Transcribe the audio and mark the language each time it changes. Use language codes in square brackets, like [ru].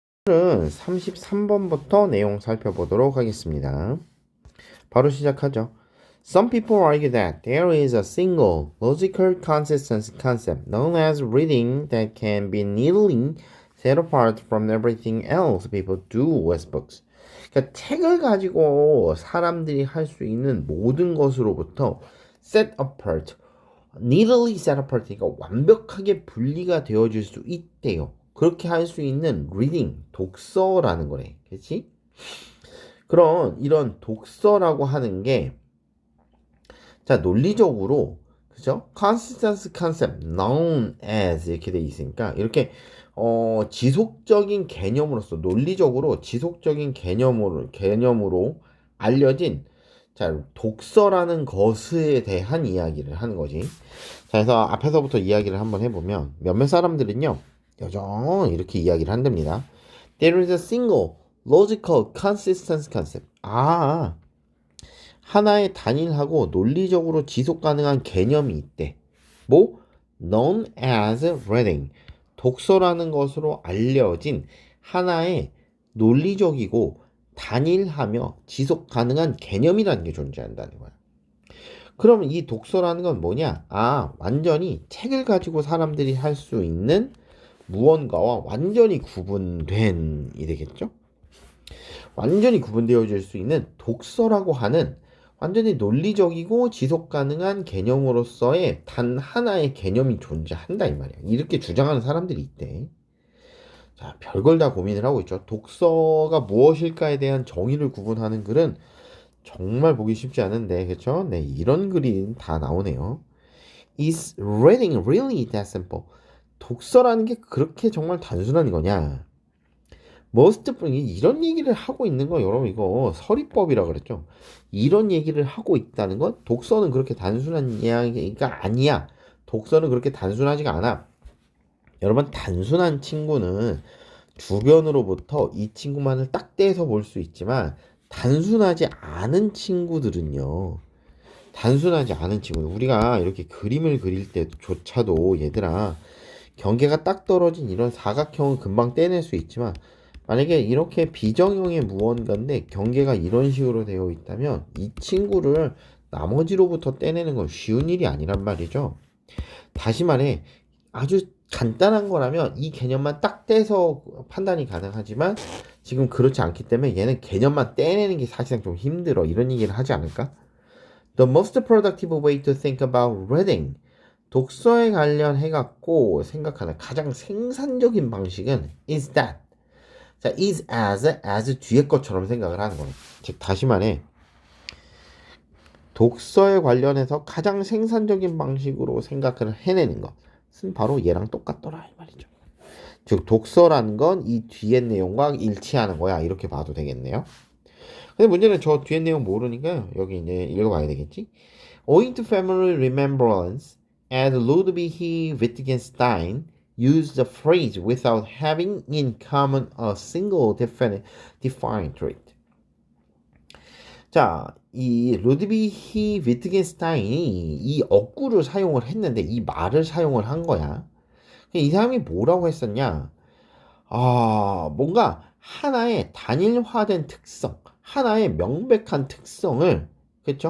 [ko] 오늘은 33번부터 내용 살펴보도록 하겠습니다. 바로 시작하죠. [en] Some people argue that there is a single logical consistency concept known as reading that can be neatly set apart from everything else people do with books. [ko] 그러니까 책을 가지고 사람들이 할 수 있는 모든 것으로부터 [en] set apart, neatly set apart, [ko] 그러니까 완벽하게 분리가 되어질 수 있대요. 그렇게 할 수 있는 reading, 독서라는 거래. 그렇지? 그런 이런 독서라고 하는 게 자, 논리적으로 그죠? [en] consistency concept known as [ko] 이렇게 돼 있으니까 이렇게 지속적인 개념으로서 논리적으로 지속적인 개념으로 알려진 자, 독서라는 것에 대한 이야기를 하는 거지. 자, 그래서 앞에서부터 이야기를 한번 해보면 몇몇 사람들은요 여전히 이렇게 이야기를 한답니다. [en] There is a single logical consistency concept. [ko] 하나의 단일하고 논리적으로 지속 가능한 개념이 있대. 뭐? [en] known as reading. [ko] 독서라는 것으로 알려진 하나의 논리적이고 단일하며 지속 가능한 개념이라는 게 존재한다는 거야. 그러면 이 독서라는 건 뭐냐? 완전히 책을 가지고 사람들이 할 수 있는 무언가와 완전히 구분된 이 되겠죠? 완전히 구분되어질 수 있는 독서라고 하는 완전히 논리적이고 지속 가능한 개념으로서의 단 하나의 개념이 존재한다 이 말이야. 이렇게 주장하는 사람들이 있대. 자, 별걸 다 고민을 하고 있죠. 독서가 무엇일까에 대한 정의를 구분하는 글은 정말 보기 쉽지 않은데, 그렇죠? 네, 이런 글이 다 나오네요. [en] Is reading really that simple? [ko] 독서라는 게 그렇게 정말 단순한 거냐? most 이런 얘기를 하고 있는 거 여러분 이거 서리법이라 그랬죠. 이런 얘기를 하고 있다는 건 독서는 그렇게 단순한 이야기가 아니야. 독서는 그렇게 단순하지가 않아. 여러분 단순한 친구는 주변으로부터 이 친구만을 딱 떼서 볼 수 있지만 단순하지 않은 친구들은요. 단순하지 않은 친구들 우리가 이렇게 그림을 그릴 때조차도 얘들아 경계가 딱 떨어진 이런 사각형은 금방 떼낼 수 있지만 만약에 이렇게 비정형의 무언가인데 경계가 이런 식으로 되어 있다면 이 친구를 나머지로부터 떼내는 건 쉬운 일이 아니란 말이죠. 다시 말해 아주 간단한 거라면 이 개념만 딱 떼서 판단이 가능하지만 지금 그렇지 않기 때문에 얘는 개념만 떼내는 게 사실상 좀 힘들어. 이런 얘기를 하지 않을까? [en] The most productive way to think about reading. [ko] 독서에 관련해갖고 생각하는 가장 생산적인 방식은 [en] is that. [ko] 자, [en] is as [ko] 뒤에 것처럼 생각을 하는 거예요. 즉, 다시 말해. 독서에 관련해서 가장 생산적인 방식으로 생각을 해내는 것은 바로 얘랑 똑같더라 이 말이죠. 즉 독서라는 건 이 뒤에 내용과 일치하는 거야 이렇게 봐도 되겠네요. 근데 문제는 저 뒤에 내용 모르니까 여기 이제 읽어봐야 되겠지. [en] Owing to family remembrance, as Ludwig Wittgenstein used the phrase without having in common a single defined trait. [ko] 자, 이 루드비히 위트겐스타인이 이 어구를 사용을 했는데 이 말을 사용을 한 거야. 이 사람이 뭐라고 했었냐? 뭔가 하나의 단일화된 특성, 하나의 명백한 특성을, 그렇죠?